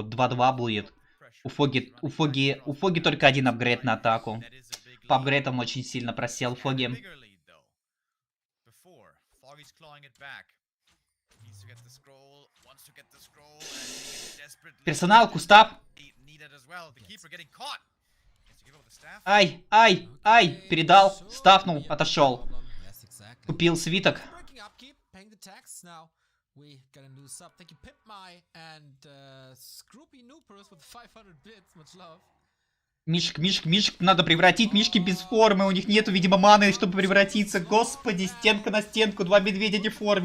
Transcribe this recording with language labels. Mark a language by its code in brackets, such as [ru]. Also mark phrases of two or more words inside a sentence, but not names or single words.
[ru] 2-2 будет. У Фоги только один апгрейд на атаку. По апгрейдам очень сильно просел Фоги. Персонал, Кустав. Ай, ай, ай, передал, стафнул, отошел. Купил свиток. Мишек, надо превратить. Мишки без формы, у них нету, видимо, маны, чтобы превратиться. Господи, стенка на стенку, два медведя не в форме.